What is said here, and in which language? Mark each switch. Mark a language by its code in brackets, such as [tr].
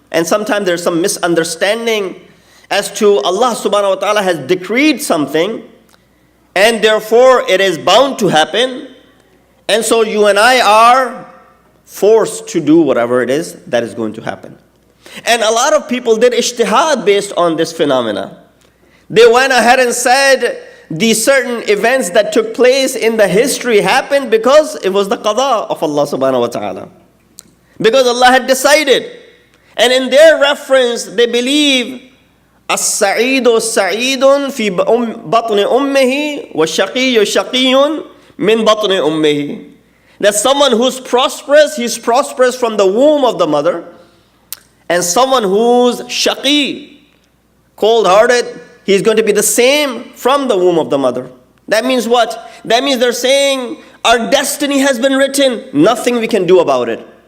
[en] And sometimes there's some misunderstanding as to Allah subhanahu wa ta'ala has decreed something, and therefore it is bound to happen, and so you and I are forced to do whatever it is that is going to happen. And a lot of people did ijtihad based on this phenomena. They went ahead and said these certain events that took place in the history happened because it was the qada of Allah subhanahu wa ta'ala, because Allah had decided. And in their reference, they believe [ar] السعيد سعيد في بطن أمه والشقي شقي من بطن أمه. [en] That someone who's prosperous, he's prosperous from the womb of the mother. And someone who's shaqi, cold-hearted, he's going to be the same from the womb of the mother. That means what? That means they're saying our destiny has been written, nothing we can do about it.